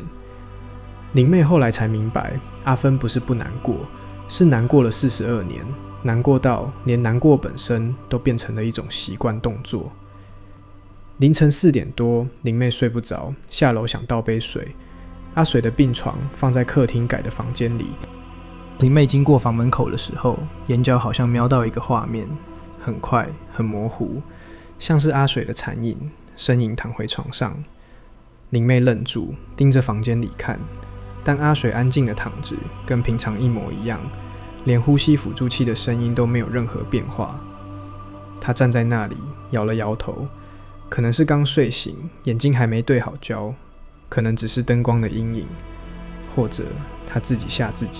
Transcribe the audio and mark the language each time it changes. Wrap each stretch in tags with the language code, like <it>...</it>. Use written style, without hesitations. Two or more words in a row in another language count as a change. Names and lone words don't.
<zh>林妹後來才明白，阿芬不是不難過，是難過了42年，難過到連難過本身都變成了一種習慣動作。凌晨4點多，林妹睡不着，下樓想倒杯水。阿水的病床放在客廳改的房間裡。林妹經過房門口的時候，眼角好像瞄到一個畫面，很快很模糊，像是阿水的殘影，身影躺回床上。林妹愣住，盯着房間裡看，但阿水安靜的躺着，跟平常一模一樣，連呼吸輔助器的聲音都沒有任何變化， 他站在那裡，搖了搖頭，可能是剛睡醒，眼睛還沒對好焦，可能只是燈光的陰影，或者他自己嚇自己。</zh>